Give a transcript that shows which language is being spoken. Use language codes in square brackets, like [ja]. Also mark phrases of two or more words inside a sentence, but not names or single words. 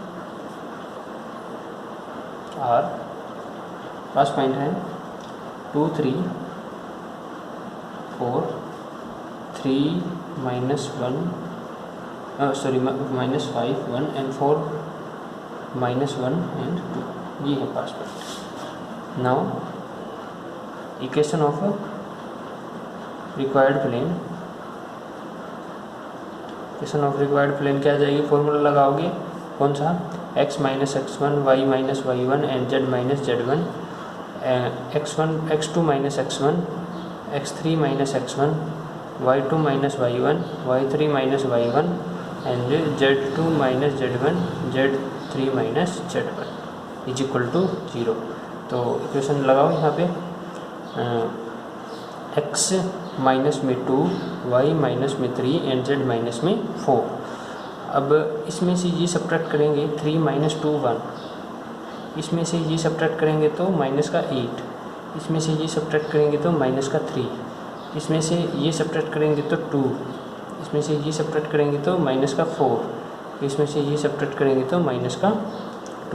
[hi] आर, [en] pass point [hi] है 2 3 4 3 -1 -5 1 एंड 4 -1 एंड 2, ये है [en] pass point. Now equation of required plane, equation of required plane, इक्वेशन ऑफ रिक्वायर्ड प्लेन [hi] क्या आ जाएगी, [en] formula [hi] लगाओगे कौन सा, [en] x - x1 y - y1 and z - z1, x2 - x1 x3 - x1 y2 - y1 y3 - y1 and z2 - z1 z3 - z1 is equal to 0. [hi] तो इक्वेशन लगाओ यहाँ पे, x माइनस में 2 y माइनस में 3 एंड z माइनस में 4। अब इसमें से ये सब्ट्रैक्ट करेंगे, 3 - 2 1, इसमें से ये सब्ट्रैक्ट करेंगे तो माइनस का 8, इसमें से ये सब्ट्रैक्ट करेंगे तो माइनस का 3, इसमें से ये सब्ट्रैक्ट करेंगे तो 2, इसमें से ये सब्ट्रैक्ट करेंगे तो माइनस का 4, इसमें से ये सब्ट्रैक्ट करेंगे तो माइनस का 2।